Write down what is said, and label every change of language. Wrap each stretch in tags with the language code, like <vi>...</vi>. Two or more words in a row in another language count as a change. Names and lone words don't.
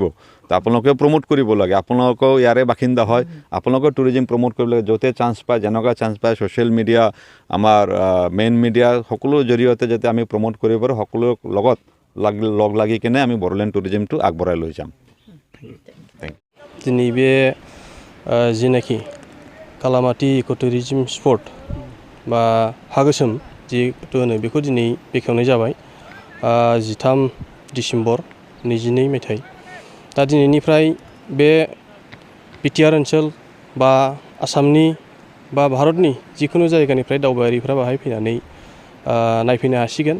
<as>তো আপোনালোকেও প্ৰমোট কৰিব লাগে, আপোনালোকেও ইয়াৰে বাসিন্দা হয়, আপোনালোকেও টুৰিজম প্ৰমোট কৰিব লাগে। য'তে চান্স পায়, যেনেকুৱা চান্স পায়</as> <en>social media,</en> <as>আমাৰ</as> <en>main media</en> <as>সকলো জৰিয়তে যাতে আমি প্ৰমোট কৰিব পাৰোঁ, সকলোৰ লগত লগ লাগি কিনে আমি বড়োলেণ্ড টুৰিজমটো আগবঢ়াই লৈ যাম।</as> <brx>दिनै बे जिनाखि कालामाटी</brx> <en>eco tourism spot</en> <brx>बा हा गोसोम जिहेतु होनो बेखौ दिनै बेखेवनाय जाबाय 13 डिसेम्बर 22 मायथाइ। दा दिनैनिफ्राय बे BTR ओनसोल बा आसामनि बा भारतनि जिखुनु जायगानिफ्राय दावबायारिफ्रा बाहाय फैनानै नायफैनो हासिगोन।</brx>